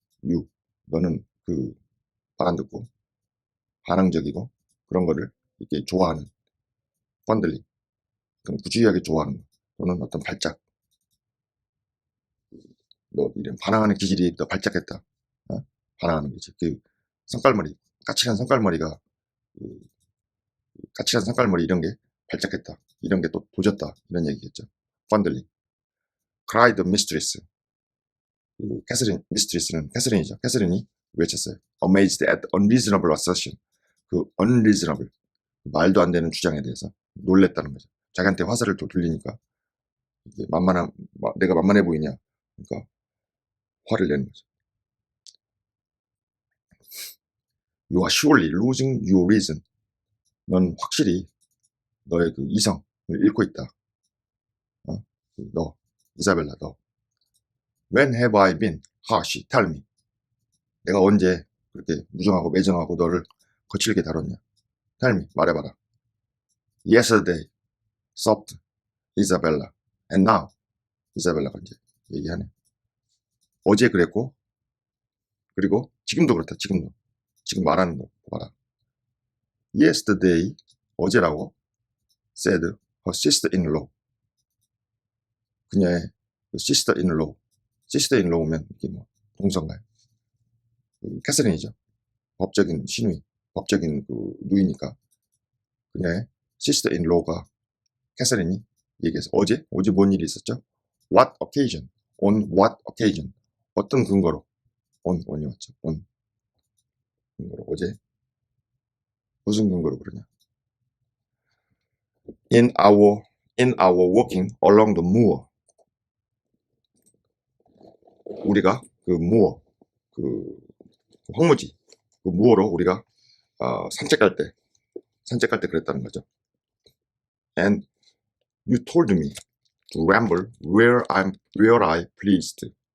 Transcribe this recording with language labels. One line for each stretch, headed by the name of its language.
Korean: 유, 너는 그 말 안 듣고 반항적이고 그런 거를 이렇게 좋아하는 펀들링, 그럼 부주의하게 좋아하는 거, 또는 어떤 발작, 너 이런 반항하는 기질이 더 발작했다, 반항하는 거지. 그 성깔머리, 까칠한 성깔머리가 그 까칠한 성깔머리 이런 게 발작했다. 이런 게 또 도졌다. 이런 얘기겠죠. 펀들링.
English: cried the mistress.
Korean: 그 캐서린, 미스트리스는 캐서린이죠. 캐서린이 외쳤어요.
English: amazed at unreasonable assertion.
Korean: 그 unreasonable, 말도 안 되는 주장에 대해서 놀랬다는 거죠. 자기한테 화살을 또 돌리니까 이게 내가 만만해 보이냐. 그러니까 화를 내는 거죠.
English: You are surely losing your reason.
Korean: 넌 확실히 너의 그 이성을 잃고 있다. 너, 이사벨라, 너.
English: When have I been harsh? Tell me.
Korean: 내가 언제 그렇게 무정하고 매정하고 너를 거칠게 다뤘냐?
English: Tell me.
Korean: 말해봐라.
English: Yesterday, sobbed Isabella. And now,
Korean: 이사벨라가 이제 얘기하네. 어제 그랬고, 그리고 지금도 그렇다. 지금도. 지금 말하는 거 봐라.
English: Yesterday,
Korean: 어제라고
English: said her sister-in-law.
Korean: 그녀의 그 sister-in-law. sister-in-law면 이게 뭐 동성가요. 캐서린이죠. 법적인 시누이, 법적인 그 누이니까 그녀의 sister-in-law가 캐서린이 얘기해서 어제 뭔 일이 있었죠?
English: What occasion? On what occasion?
Korean: 어떤 근거로?
English: on이 왔죠.
Korean: on 근거로 어제 무슨 근거로 그러냐?
English: In our walking along the moor.
Korean: 우리가 그 moor, 그 황무지, 그 무어로 우리가 산책할 때 그랬다는 거죠.
English: And you told me to ramble where I pleased.